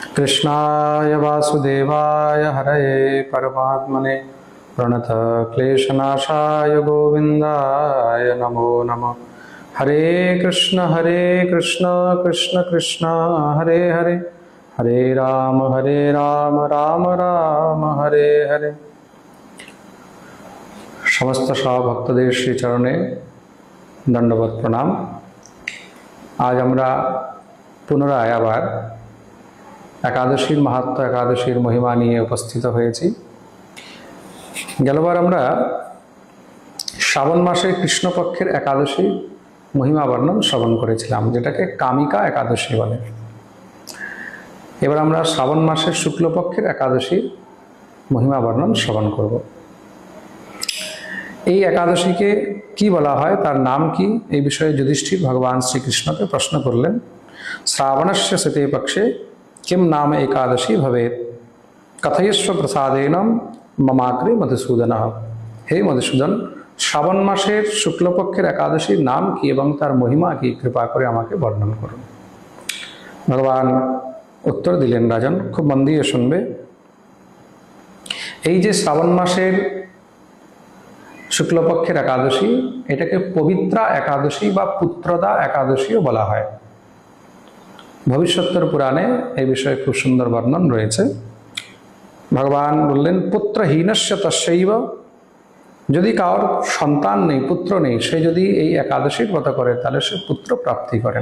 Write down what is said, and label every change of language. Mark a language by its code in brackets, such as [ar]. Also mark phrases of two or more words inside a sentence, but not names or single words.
[sa] कृष्णाय वासुदेवाय हरये परमात्मने प्रणत क्लेशनाशाय गोविन्दाय नमो नमः। हरे कृष्ण कृष्ण कृष्ण हरे हरे, हरे राम राम राम हरे हरे। [bn] সমস্ত ভক্তদেব শ্রী চরণে দণ্ডবত প্রণাম। आज আমরা পুনরায় আবার একাদশীর মাহাত্ম্য, একাদশীর মহিমা নিয়ে উপস্থিত হয়েছি। গেলবার আমরা শ্রাবণ মাসের কৃষ্ণপক্ষের একাদশী মহিমা বর্ণন শ্রবণ করেছিলাম, যেটাকে কামিকা একাদশী বলে। এবার আমরা শ্রাবণ মাসের শুক্লপক্ষের একাদশী মহিমা বর্ণন শ্রবণ করব। এই একাদশীকে কি বলা হয়, তার নাম কি, এই বিষয়ে যুধিষ্ঠির ভগবান শ্রীকৃষ্ণকে প্রশ্ন করলেন। [sa] শ্রাবণস্য শতে পক্ষে किम नाम एकादशी भवेत, कथयस्व प्रसादेन ममाग्रे मधुसूदन। [bn] হে মধুসূদন, শ্রাবণ মাসের শুক্লপক্ষের একাদশীর নাম কী এবং তার মহিমা কী, কৃপা করে আমাকে বর্ণন করুন। ভগবান উত্তর দিলেন, রাজন খুব মন দিয়ে শুনবে। এই যে শ্রাবণ মাসের শুক্লপক্ষের একাদশী, এটাকে পবিত্রা একাদশী বা পুত্রদা একাদশীও বলা হয়। ভবিষ্যত্তর পুরাণে এই বিষয়ে খুব সুন্দর বর্ণন রয়েছে। ভগবান বললেন, [sa] পুত্রহীনস্য তস্যৈব, [bn] যদি কারোর সন্তান নেই, পুত্র নেই, সে যদি এই একাদশীর ব্রত করে তাহলে সে পুত্র প্রাপ্তি করেন।